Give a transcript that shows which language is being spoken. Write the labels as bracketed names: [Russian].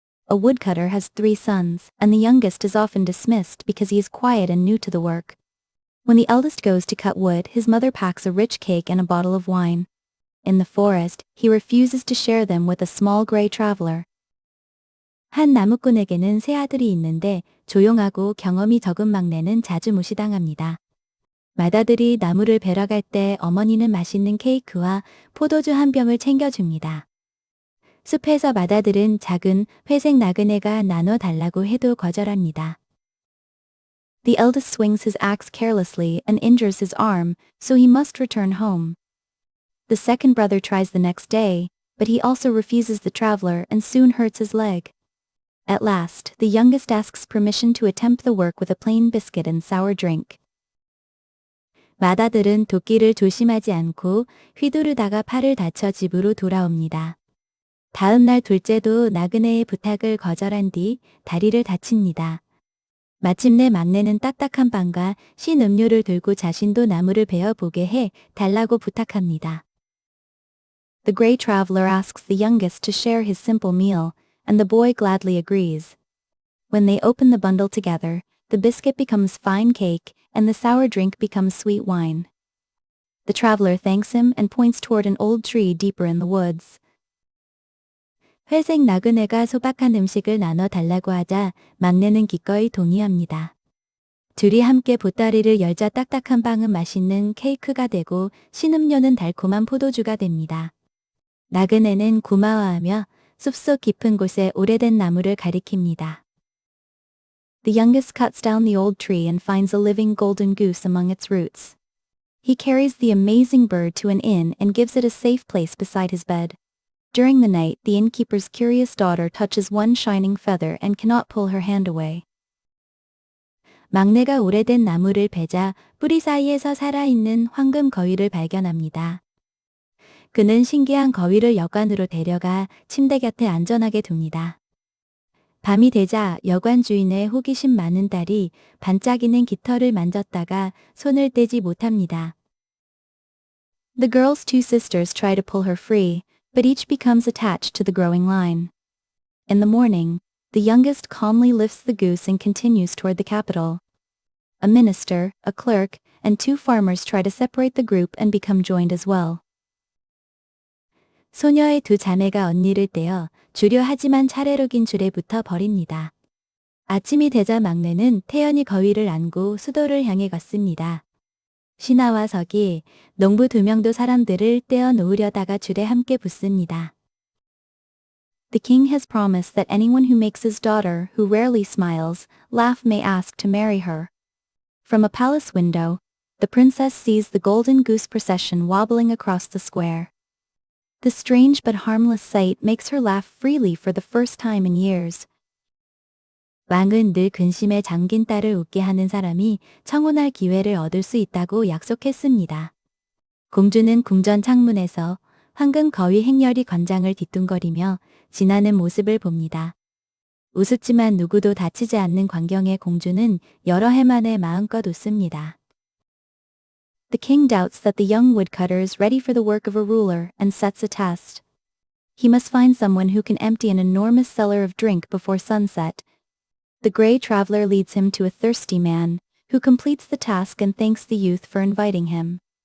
[English] A woodcutter has 3 sons, and the youngest is often dismissed because he is quiet and new to the work. When the eldest goes to cut wood, his mother packs a rich cake and a bottle of wine. In the forest, he refuses to share them with a small gray traveler. [Korean] 한 나무꾼에게는 세 아들이 있는데 조용하고 경험이 적은 막내는 자주 무시당합니다. 맏아들이 나무를 베러 갈 때 어머니는 맛있는 케이크와 포도주 한 병을 챙겨줍니다. 숲에서 맏아들은 작은 회색 나그네가 나눠달라고 해도 거절합니다. [English] The eldest swings his axe carelessly and injures his arm, so he must return home. The second brother tries the next day, but he also refuses the traveler and soon hurts his leg. At last, the youngest asks permission to attempt the work with a plain biscuit and sour drink. [Korean] 맏아들은 도끼를 조심하지 않고 휘두르다가 팔을 다쳐 집으로 돌아옵니다. 다음 날 둘째도 나그네의 부탁을 거절한 뒤 다리를 다칩니다. 마침내 막내는 딱딱한 빵과 신 음료를 들고 자신도 나무를 베어 보게 해 달라고 부탁합니다. [English] The gray traveler asks the youngest to share his simple meal, and the boy gladly agrees. When they open the bundle together, the biscuit becomes fine cake, and the sour drink becomes sweet wine. The traveler thanks him and points toward an old tree deeper in the woods. [Korean] 회색 나그네가 소박한 음식을 나눠 달라고 하자 막내는 기꺼이 동의합니다. 둘이 함께 보따리를 열자 딱딱한 빵은 맛있는 케이크가 되고 신음료는 달콤한 포도주가 됩니다. 나그네는 고마워하며 숲속 깊은 곳에 오래된 나무를 가리킵니다. [English] The youngest cuts down the old tree and finds a living golden goose among its roots. He carries the amazing bird to an inn and gives it a safe place beside his bed. During the night, the innkeeper's curious daughter touches one shining feather and cannot pull her hand away. [Korean] 막내가 오래된 나무를 베자 뿌리 사이에서 살아있는 황금 거위를 발견합니다. 그는 신기한 거위를 여관으로 데려가 침대 곁에 안전하게 둡니다. 밤이 되자 여관 주인의 호기심 많은 딸이 반짝이는 깃털을 만졌다가 손을 떼지 못합니다. [English] The girl's 2 sisters try to pull her free, but each becomes attached to the growing line. In the morning, the youngest calmly lifts the goose and continues toward the capital. A minister, a clerk, and 2 farmers try to separate the group and become joined as well. [Korean] 소녀의 2 자매가 언니를 떼어 주려 하지만 차례로 긴 줄에 붙어 버립니다. 아침이 되자 막내는 태연히 거위를 안고 수도를 향해 걷습니다. 신하와 서기, 농부 2명도 사람들을 떼어 놓으려다가 줄에 함께 붙습니다. [English] The king has promised that anyone who makes his daughter, who rarely smiles, laugh may ask to marry her. From a palace window, the princess sees the golden goose procession wobbling across the square. The strange but harmless sight makes her laugh freely for the first time in years. [Korean] 왕은 늘 근심에 잠긴 딸을 웃게 하는 사람이 청혼할 기회를 얻을 수 있다고 약속했습니다. 공주는 궁전 창문에서 황금 거위 행렬이 관장을 뒤뚱거리며 지나는 모습을 봅니다. 우습지만 누구도 다치지 않는 광경에 공주는 여러 해 만에 마음껏 웃습니다. [English] The king doubts that the young woodcutter is ready for the work of a ruler and sets a test. He must find someone who can empty an enormous cellar of drink before sunset. The gray traveler leads him to a thirsty man, who completes the task and thanks the youth for inviting him.